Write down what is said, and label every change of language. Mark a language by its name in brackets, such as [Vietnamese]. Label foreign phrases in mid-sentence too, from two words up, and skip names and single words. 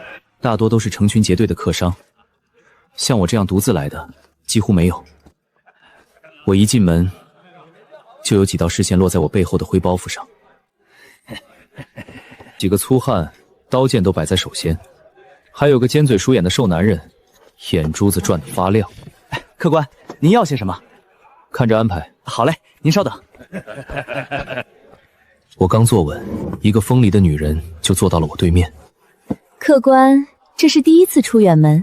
[Chinese] 大多都是成群結隊的客商，像我這樣獨自來的幾乎沒有。我一進門，就有幾道視線落在我背後的灰包袱上。幾個粗漢，刀劍都擺在手先，還有個尖嘴鼠眼的瘦男人，眼珠子轉得發亮。客官，您要些什麼？看着安排。好嘞，您稍等。我剛坐穩，一個風裡的女人就坐到了我對面。客官，這是第一次出遠門。